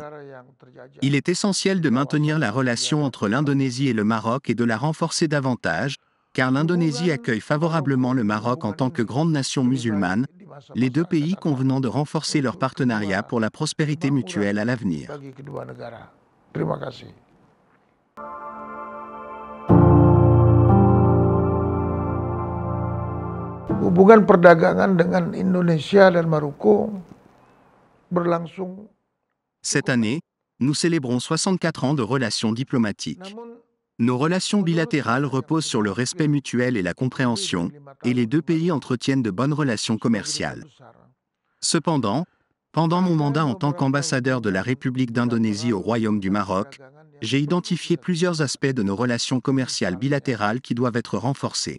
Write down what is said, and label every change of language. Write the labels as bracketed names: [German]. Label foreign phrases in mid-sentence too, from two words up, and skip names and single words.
[French] Il est essentiel de maintenir la relation entre l'Indonésie et le Maroc et de la renforcer davantage, car l'Indonésie accueille favorablement le Maroc en tant que grande nation musulmane, les deux pays convenant de renforcer leur partenariat pour la prospérité mutuelle à l'avenir. [Indonesian] bagi kedua negara. Terima kasih. Hubungan perdagangan dengan Indonesia dan Maroko berlangsung. [French] Cette année, nous célébrons 64 ans de relations diplomatiques. [Indonesian] Namun, [French] Nos relations bilatérales reposent sur le respect mutuel et la compréhension, et les deux pays entretiennent de bonnes relations commerciales. Cependant, pendant mon mandat en tant qu'ambassadeur de la République d'Indonésie au Royaume du Maroc, j'ai identifié plusieurs aspects de nos relations commerciales bilatérales qui doivent être renforcés.